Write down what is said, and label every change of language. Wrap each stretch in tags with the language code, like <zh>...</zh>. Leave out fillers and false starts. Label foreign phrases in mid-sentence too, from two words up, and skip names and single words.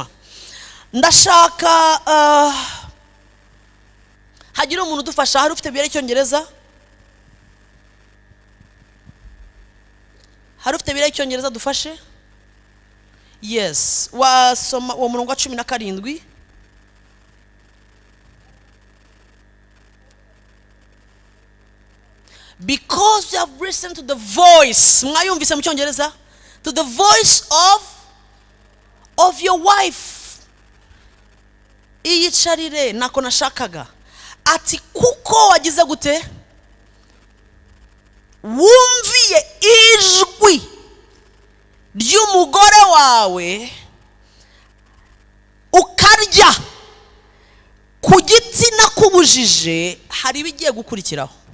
<rw>Ndashaka hagira umuntu udufasha. Hari ufite Bibiliya y'Icyongereza? Hari ufite Bibiliya y'Icyongereza dufashe? Yes, wasoma uwo murongo wa 17.</rw> <en>Because you have listened to the voice.</en> <rw>Mwayumvise mu Cyongereza?</rw> <en>To the voice of your wife.</en> <rw>Iyicarire nako nashakaga. Ati kuko wagize gute? Wumviye ijwi ry'umugore wawe ukarya ku giti nakubujije, hari bigiye gukurikiraho.</rw>